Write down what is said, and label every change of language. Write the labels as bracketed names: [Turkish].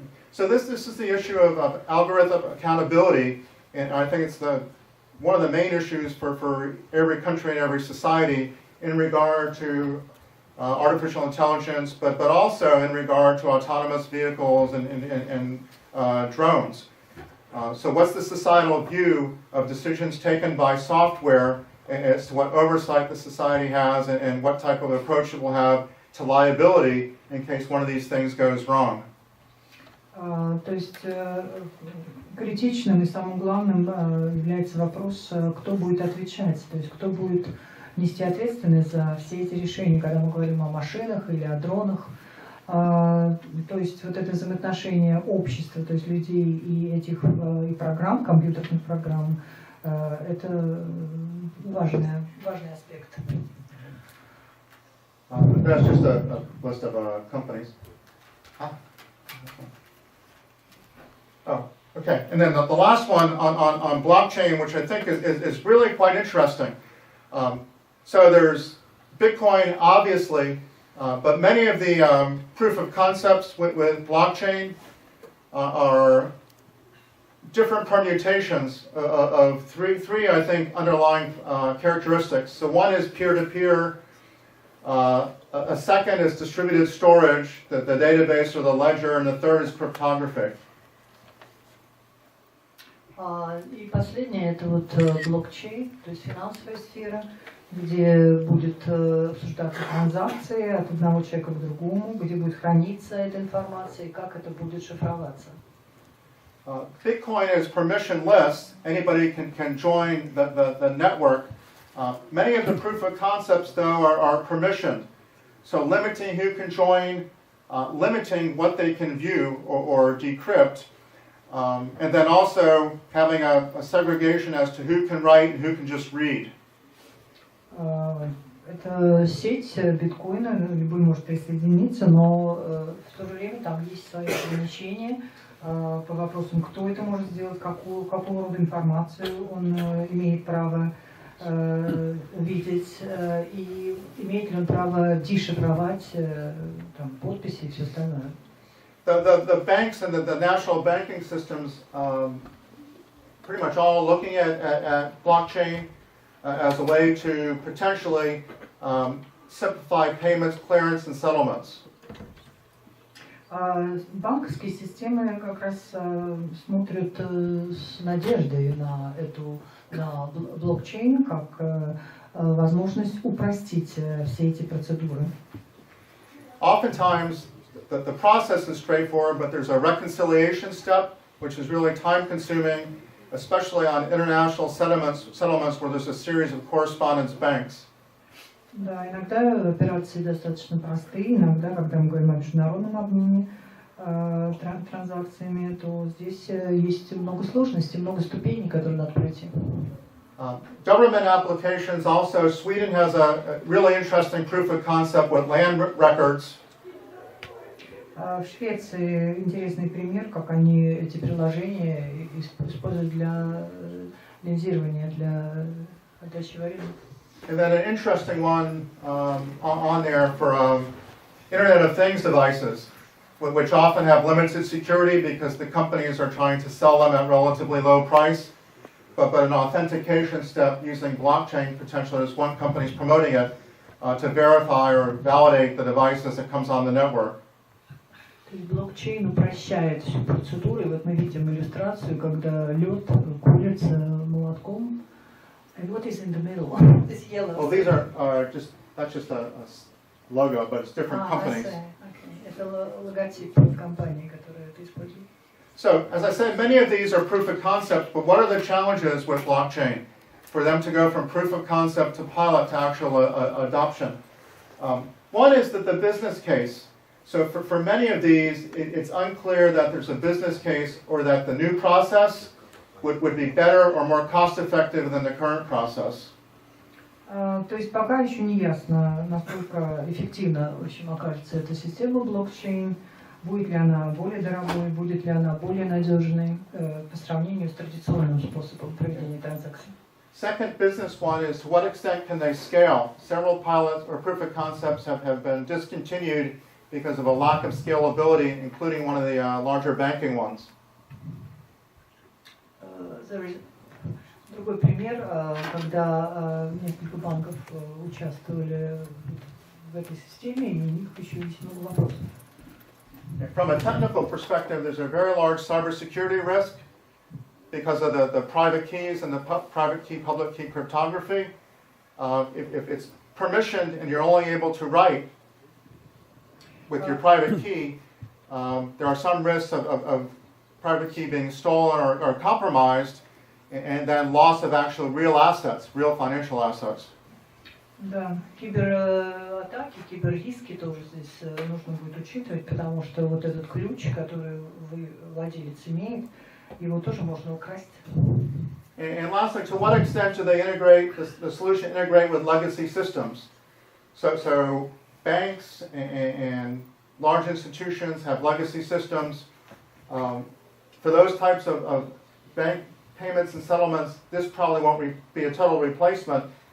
[English] So this is the issue of algorithm accountability, and I think it's one of the main issues for every country and every society in regard to artificial intelligence, but also in regard to autonomous vehicles and drones. So what's the societal view of decisions taken by software as to what oversight the society has and what type of approach it will have to liability in case one of these things goes wrong? [Russian] То есть критичным и самым главным является вопрос, кто будет отвечать, то есть кто будет нести ответственность за все эти решения, когда мы говорим о машинах или о дронах. То есть вот это взаимоотношение общества, то есть людей и этих и программ, компьютерных программ, это важный аспект. [English] That's just a list of companies. Oh, okay. And then the last one on blockchain, which I think is really quite interesting. So there's Bitcoin, obviously, but many of the proof of concepts with blockchain are different permutations of three, I think, underlying characteristics. So one is peer-to-peer. A second is distributed storage, the database or the ledger, and the third is cryptography. [Russian] И последнее это вот блокчейн, то есть финансовая сфера, где будет обсуждаться транзакции от одного человека к другому, где будет храниться эта информация и как это будет шифроваться. [English] Bitcoin is permissionless. Anybody can join the network, Many of the proof of concepts, though, are permissioned. So limiting who can join, limiting what they can view or decrypt, and then also having a segregation as to who can write and who can just read. [Russian] Это сеть биткоина, любой может присоединиться, но в то же время там есть свои ограничения по вопросам, кто это может сделать, какого рода информацию он имеет право видеть, и имеет ли он право дешифровать там, подписи и все остальное. [English] The banks and the national banking systems pretty much all looking at blockchain as a way to potentially simplify payments, clearance, and settlements. [Russian] Банковские системы как раз смотрят с надеждой на блокчейн как возможность упростить все эти процедуры. [English] Oftentimes, the process is straightforward, but there's a reconciliation step, which is really time-consuming, especially on international settlements where there's a series of correspondence banks. [Russian] Да, иногда операции достаточно простые, иногда, когда мы говорим о международном обмене транзакциями, то здесь есть много сложностей, много ступеней, которые надо пройти. [English] Government applications also, Sweden has a really interesting proof of concept with land records. [Russian] В Швеции интересный пример, как они эти приложения используют для линзирования, для отдачи в аренду. [English] And then an interesting one on there for Internet of Things devices, which often have limited security because the companies are trying to sell them at relatively low price. But an authentication step using blockchain potentially is one company's promoting it to verify or validate the device as it comes on the network. [Russian] То есть блокчейн упрощает всю процедуру, и вот мы видим иллюстрацию, когда лед колется молотком. [English] And what is in the middle? This yellow. Well, these are that's just a logo, but it's different companies. Okay. [Russian] Это логотип компании, которая это использует. [English] So, as I said, many of these are proof of concept, but what are the challenges with blockchain for them to go from proof of concept to pilot to actual adoption? One is that the business case. So for many of these, it's unclear that there's a business case or that the new process would be better or more cost-effective than the current process. [Russian] То есть пока еще не ясно, насколько эффективно, в общем, окажется эта система блокчейн, будет ли она более дорогой, будет ли она более надежной по сравнению с традиционным способом проведения транзакций. [English] Second business one is to what extent can they scale? Several pilots or proof of concepts have been discontinued because of a lack of scalability, including one of the larger banking ones. [Russian] Другой пример, когда несколько банков участвовали в этой системе, и у них еще есть много вопросов. [English] From a technical perspective, there's a very large cybersecurity risk because of the private keys and the private key, public key cryptography. If it's permissioned and you're only able to write with your private key, there are some risks of private key being stolen or compromised, and then loss of actual real assets, real financial assets. [Russian] Да, кибератаки, киберриски тоже здесь нужно будет учитывать, потому что вот этот ключ, который владелец имеет, его тоже можно украсть. [English] And lastly, to what extent do they integrate, the solution integrate with legacy systems? So banks and large institutions have legacy systems. For those types of bank payments and settlements, this probably won't be a total replacement.